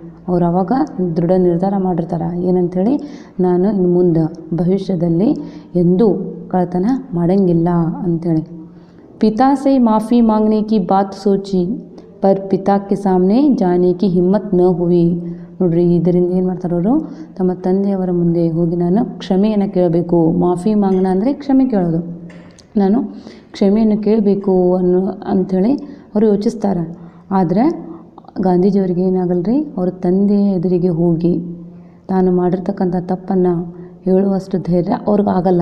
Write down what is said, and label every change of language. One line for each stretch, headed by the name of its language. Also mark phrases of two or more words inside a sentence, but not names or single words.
Kannada: ಅವ್ರು ಆವಾಗ ದೃಢ ನಿರ್ಧಾರ ಮಾಡಿರ್ತಾರೆ, ಏನಂಥೇಳಿ, ನಾನು ಇನ್ನು ಮುಂದೆ ಭವಿಷ್ಯದಲ್ಲಿ ಎಂದೂ ಕಳ್ಳತನ ಮಾಡೋಂಗಿಲ್ಲ ಅಂಥೇಳಿ.
Hindi: पिता से माफ़ी मांगने की बात सोची पर पिता के सामने जाने की हिम्मत न हुई.
Kannada: ನೋಡ್ರಿ, ಇದರಿಂದ ಏನು ಮಾಡ್ತಾರೆ ಅವರು, ತಮ್ಮ ತಂದೆಯವರ ಮುಂದೆ ಹೋಗಿ ನಾನು ಕ್ಷಮೆಯನ್ನು ಕೇಳಬೇಕು.
Hindi: माफ़ी मांगना
Kannada: ಅಂದರೆ ಕ್ಷಮೆ ಕೇಳೋದು. ನಾನು ಕ್ಷಮೆಯನ್ನು ಕೇಳಬೇಕು ಅಂಥೇಳಿ ಅವರು ಯೋಚಿಸ್ತಾರೆ. ಆದರೆ ಗಾಂಧೀಜಿಯವ್ರಿಗೆ ಏನಾಗಲ್ಲ ರೀ, ಅವ್ರ ತಂದೆಯ ಎದುರಿಗೆ ಹೋಗಿ ತಾನು ಮಾಡಿರ್ತಕ್ಕಂಥ ತಪ್ಪನ್ನು ಹೇಳುವಷ್ಟು ಧೈರ್ಯ ಅವ್ರಿಗಾಗಲ್ಲ.